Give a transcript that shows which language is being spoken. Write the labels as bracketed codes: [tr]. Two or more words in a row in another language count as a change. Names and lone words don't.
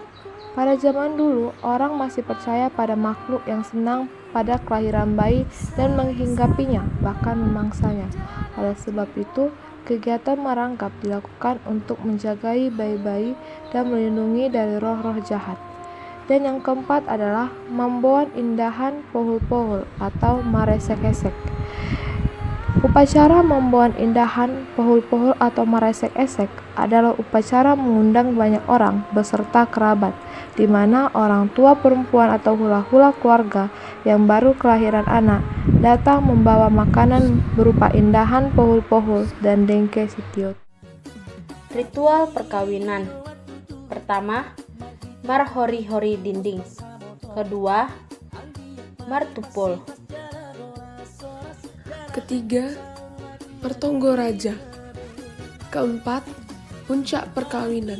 [id] Pada zaman dulu, orang masih percaya pada makhluk yang senang pada kelahiran bayi dan menghinggapinya, bahkan memangsanya. Oleh sebab itu, kegiatan maranggap dilakukan untuk menjagai bayi-bayi dan melindungi dari roh-roh jahat. Dan yang keempat adalah [bbc] mamboan indahan pohul-pohul [id] atau maresek-esek. Upacara [bbc] mamboan indahan pohul-pohul [id] atau maresek-esek adalah upacara mengundang banyak orang beserta kerabat, di mana orang tua perempuan atau hula-hula keluarga yang baru kelahiran anak datang membawa makanan berupa [bbc] indahan pohul-pohul [id] dan [bbc] dengke sitiot. [id] Ritual perkawinan. [bbc] Pertama, marhori-hori dinding. [id] Kedua, martupol. [bbc] Ketiga, pertonggo raja. [id] Keempat, puncak perkawinan.